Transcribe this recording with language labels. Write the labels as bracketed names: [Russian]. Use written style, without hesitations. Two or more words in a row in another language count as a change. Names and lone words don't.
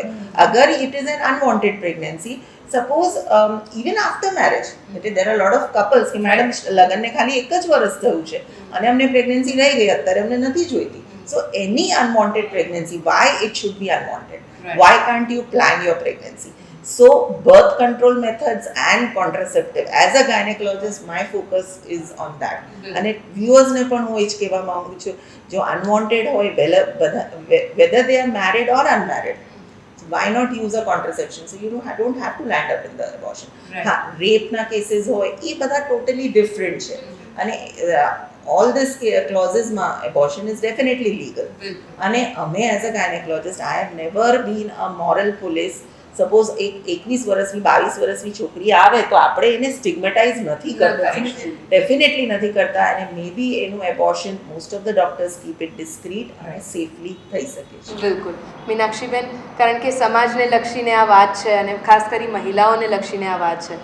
[Gujarati] અગર [English] it is an unwanted pregnancy, suppose even after marriage, [Gujarati] એટલે [English] there are lot of couples [Gujarati] કે મેડમ લગ્નને ખાલી 1 જ વર્ષ થયું છે અને અમને પ્રેગ્નન્સી રહી ગઈ, અત્યારે અમને નથી જોઈતી. [English] so any unwanted pregnancy, why it should be unwanted? why can't you plan your pregnancy? So birth control methods and contraceptive, as a gynecologist my focus is on that. [Gujarati] અને viewers ને પણ હું એ જ કહેવા માંગુ છું, જો unwanted હોય, [English] whether they are married or unmarried, why not use a contraception? So you don't have to land up in the abortion. [Gujarati] હા, રેપના કેસીસ હોય એ બધા [English] totally different [Gujarati] છે અને [English] all this clauses [Gujarati] માં [English] abortion is definitely legal. [Gujarati] અને અમે [English] as a gynecologist, I have never been a moral police. [Gujarati] સપોઝ એક 21 વર્ષની 22 વર્ષની છોકરી આવે તો આપણે એને સ્ટિગ્મેટાઇઝ નથી કરતા, ડેફિનેટલી નથી કરતા. [English] અને may be એનું abortion most of the doctors keep it discreet [Gujarati] અને સેફલી થઈ શકે છે. બિલકુલ મીનાક્ષીબેન, કારણ કે સમાજને લક્ષીને આ વાત છે અને ખાસ કરી મહિલાઓને લક્ષીને આ વાત છે,